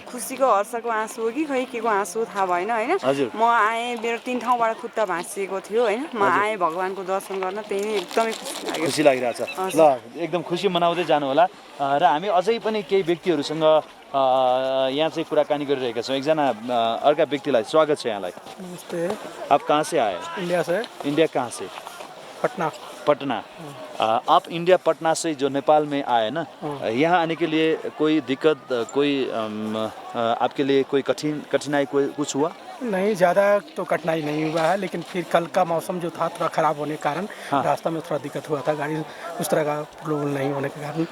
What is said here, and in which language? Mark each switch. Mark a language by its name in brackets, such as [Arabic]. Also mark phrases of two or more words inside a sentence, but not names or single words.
[Nepali] खुसीको हर्षको आँसु हो कि खै के को आँसु थाहा भएन होइन म आएँ मेरो 3 ठाउँबाट खुट्टा भाँसिएको थियो होइन म आएँ भगवानको दर्शन गर्न त्यही नै एकदमै खुसी लागिरहेछ ल एकदम खुसी मनाउँदै जानु होला र हामी अझै पनि केही व्यक्तिहरूसँग यहाँ चाहिँ कुराकानी गरिरहेका छौँ एकजना अर्का व्यक्तिलाई स्वागत छ यहाँलाई नमस्ते [Hindi] आप कहाँ से आए इंडिया से इंडिया कहाँ से पटना आप इंडिया पटना से जो नेपाल में आए ना यहाँ आने के लिए कोई दिक्कत कोई आपके लिए कोई कठिनाई कोई कुछ हुआ नहीं ज़्यादा तो कठिनाई नहीं हुआ है लेकिन फिर कल का मौसम जो था थोड़ा ख़राब होने के कारण रास्ता में थोड़ा दिक्कत हुआ था गाड़ी उस तरह का प्रॉब्लम नहीं होने के कारण